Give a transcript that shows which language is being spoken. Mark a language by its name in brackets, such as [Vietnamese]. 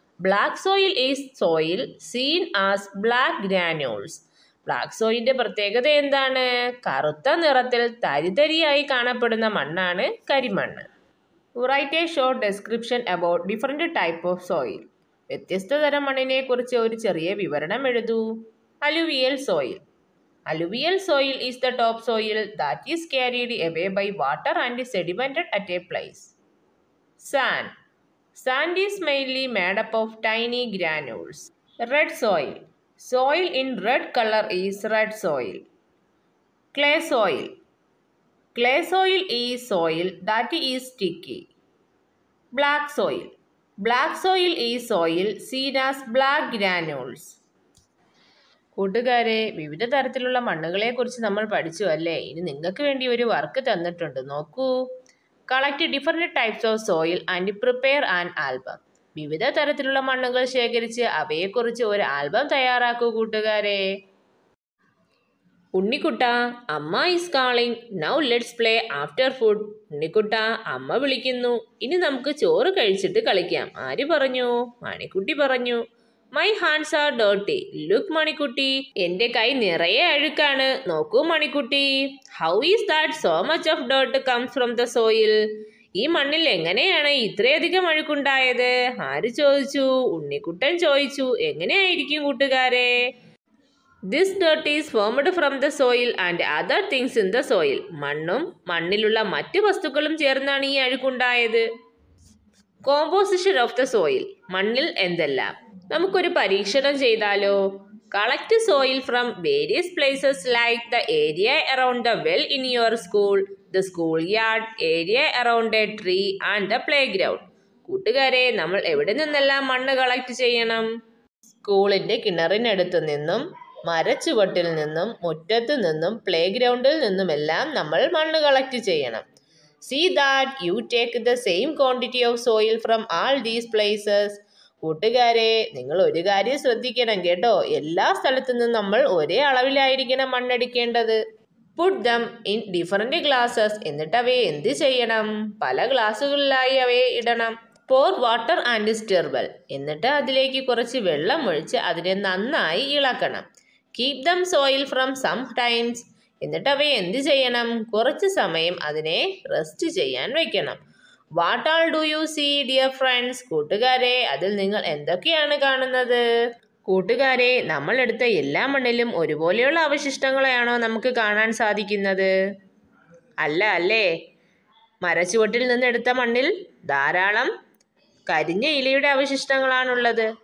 [English] Black soil is soil seen as black granules. [Malayalam] Black സോയിലിന്റെ പ്രത്യേകത എന്താണ്? കറുത്ത നിറത്തിൽ തരിതരിയായി കാണപ്പെടുന്ന മണ്ണാണ് കരിമണ്ണ്. [English] Write a short description about different type of soil. [Malayalam] വ്യത്യസ്ത തരം മണ്ണിനെ കുറിച്ച് ഒരു ചെറിയ വിവരണം എഴുതൂ. [English] Alluvial soil. Alluvial soil is the top soil that is carried away by water and sedimented at a place. Sand. Sand is mainly made up of tiny granules. Red soil. Soil in red color is red soil. Clay soil. Clay soil is soil that is sticky. Black soil. Black soil is soil seen as black granules. [Malayalam] കൂട്ടുകാരെ, വിവിധ തരത്തിലുള്ള മണ്ണുകളെ കുറിച്ച് നമ്മൾ പഠിച്ചു അല്ലേ? ഇനി നിങ്ങൾക്ക് വേണ്ടി ഒരു വർക്ക് തന്നിട്ടുണ്ട്, നോക്കൂ. [English] Collect different types of soil and prepare an album. [Malayalam] വിവിധ തരത്തിലുള്ള മണ്ണുകൾ ശേഖരിച്ച് അവയെക്കുറിച്ച് ഒരു ആൽബം തയ്യാറാക്കൂ കൂട്ടുകാരെ. [English] ഉണ്ണിക്കുട്ട, അമ്മ is calling. Now let's play after food. [Malayalam] ഉണ്ണിക്കുട്ട, അമ്മ വിളിക്കുന്നു. ഇനി നമുക്ക് ചോറ് കഴിച്ചിട്ട് കളിക്കാം. ആര് പറഞ്ഞു? മണിക്കുട്ടി പറഞ്ഞു. [English] My hands are dirty. [Malayalam] Look Manikutty. എന്റെ കൈ നിറയെ അഴുക്കാണ്. നോക്കൂ Manikutty. [English] How is that so much of dirt comes from the soil? [Malayalam] ഈ മണ്ണിൽ എങ്ങനെയാണ് ഇത്രയധികം അഴുക്കുണ്ടായത്? ആര് ചോദിച്ചു? ഉണ്ണിക്കുട്ടൻ ചോദിച്ചു. എങ്ങനെയായിരിക്കും കൂട്ടുകാരെ? [English] This dirt is formed from the soil and other things in the soil. [Malayalam] മണ്ണും മണ്ണിലുള്ള മറ്റ് വസ്തുക്കളും ചേർന്നാണ് ഈ അഴുക്കുണ്ടായത്. [English] Composition of the soil. [Malayalam] മണ്ണിൽ എന്തെല്ലാം? നമുക്കൊരു പരീക്ഷണം ചെയ്താലോ? [English] Collect soil from various places like the area around the well in your school, the schoolyard, area around a tree and the playground. [Malayalam] കൂട്ടുകാരെ, നമ്മൾ എവിടെ നിന്നെല്ലാം മണ്ണ് കളക്ട് ചെയ്യണം? സ്കൂളിന്റെ കിണറിനടുത്തു നിന്നും, മരച്ചുവട്ടിൽ നിന്നും, മുറ്റത്തു നിന്നും, പ്ലേ ഗ്രൗണ്ടിൽ നിന്നുമെല്ലാം നമ്മൾ മണ്ണ് കളക്ട് ചെയ്യണം. [English] See that you take the same quantity of soil from all these places. [Malayalam] കൂട്ടുകാരെ, നിങ്ങൾ ഒരു കാര്യം ശ്രദ്ധിക്കണം കേട്ടോ. എല്ലാ സ്ഥലത്തു നിന്നും നമ്മൾ ഒരേ അളവിലായിരിക്കണം മണ്ണെടുക്കേണ്ടത്. [English] Put them in different glasses. [Malayalam] എന്നിട്ട് അവയെ എന്ത് ചെയ്യണം? പല ഗ്ലാസ്സുകളിലായി അവയെ ഇടണം. [English] Pour water and stir well. [Malayalam] എന്നിട്ട് അതിലേക്ക് കുറച്ച് വെള്ളം ഒഴിച്ച് അതിനെ നന്നായി ഇളക്കണം. [English] Keep them soil from some times. [Malayalam] എന്നിട്ട് അവയെ എന്ത് ചെയ്യണം? കുറച്ച് സമയം അതിനെ റെസ്റ്റ് ചെയ്യാൻ വയ്ക്കണം. [English] What all do you see, dear friends? [Malayalam] കൂട്ടുകാരെ, അതിൽ നിങ്ങൾ എന്തൊക്കെയാണ് കാണുന്നത്? കൂട്ടുകാരെ, നമ്മൾ എടുത്ത എല്ലാ മണ്ണിലും ഒരുപോലെയുള്ള അവശിഷ്ടങ്ങളെയാണോ നമുക്ക് കാണാൻ സാധിക്കുന്നത്? അല്ല അല്ലേ? മരച്ചുവട്ടിൽ നിന്നെടുത്ത മണ്ണിൽ ധാരാളം കരിഞ്ഞ ഇലയുടെ അവശിഷ്ടങ്ങളാണുള്ളത്.